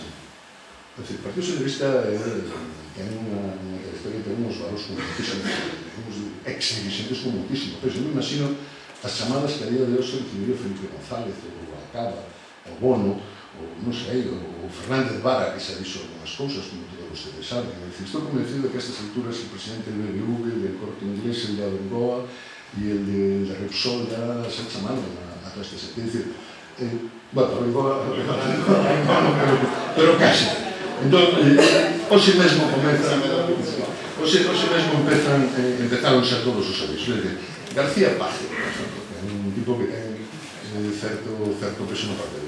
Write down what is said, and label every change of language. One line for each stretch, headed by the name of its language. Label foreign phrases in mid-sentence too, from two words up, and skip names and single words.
Galician: É dicir, o Partido Socialista ten unha trayectoria, ten uns valores
Spanish: con muchísimo,
Galician: uns ex-dirigentes
Spanish: con muchísimo
Galician: peso. Eu me imagino as chamadas que a día de hoxe recibiu Felipe González, o Acaba, o Bono, ou non sei, o Fernández Vara, que xa dixo algunhas cousas, como todos vostedes saben. Estou convencido de que a estas alturas
Spanish: el presidente del BBV, del Corte Inglés, el de Abengoa
Galician: e
Spanish: el de Repsol ya se
Galician: chamaron a toda esta xente. É dicir, bueno, Abengoa, pero casi. Entón, hoxe mesmo empezaron xa todos os avisos. García Paje, por exemplo, que é un tipo que ten certo peso no partido.